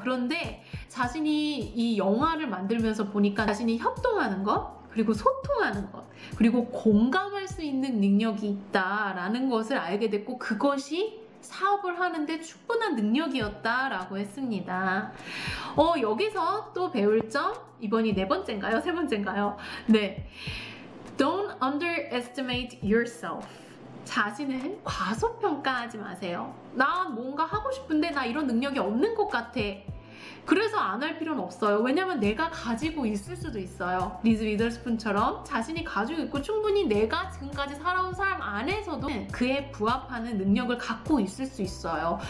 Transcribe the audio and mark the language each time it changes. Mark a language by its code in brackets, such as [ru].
[ko] 그런데 자신이 이 영화를 만들면서 보니까 자신이 협동하는 것, 그리고 소통하는 것, 그리고 공감할 수 있는 능력이 있다라는 것을 알게 됐고 그것이 사업을 하는데 충분한 능력이었다라고 했습니다. 여기서 또 배울 점, 이번이 네 번째인가요? 세 번째인가요? 네. [en] Don't underestimate yourself. [ko] 자신을 과소평가하지 마세요. 나 뭔가 하고 싶은데 나 이런 능력이 없는 것 같아. 그래서 안 할 필요는 없어요. 왜냐면 내가 가지고 있을 수도 있어요. 리즈 위더스푼처럼 자신이 가지고 있고 충분히 내가 지금까지 살아온 삶 안에서도 그에 부합하는 능력을 갖고 있을 수 있어요.